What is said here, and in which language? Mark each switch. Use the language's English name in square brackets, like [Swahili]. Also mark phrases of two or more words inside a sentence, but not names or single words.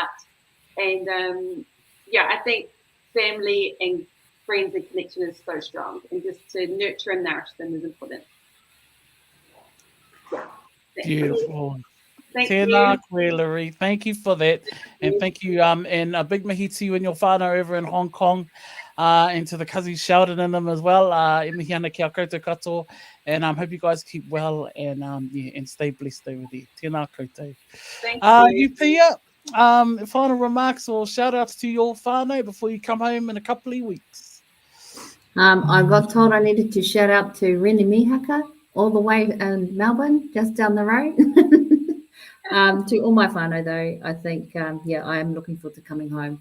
[English] And yeah, I think family and friends and connection is so strong, and just to nurture and nourish them is important. Yeah. Beautiful. Thank [Māori] Tēnā [English] you. koe, Laree. Thank you for that. And thank you. And a big mihi to you and your whānau over in Hong Kong. And to the cousins Sheldon and them as well. [Māori] E mihi ana kia koutou katoa. [English] And hope you guys keep well and yeah, and stay blessed over there. [Māori] Tēnā koutou. [English] Thank you. You, Pia, final remarks or shout outs to your whānau before you come home in a couple of weeks. I got told I needed to shout out to Nehenehenui, all the way in Melbourne, just down the road. To all my whānau, though, I think, yeah, I am looking forward to coming home.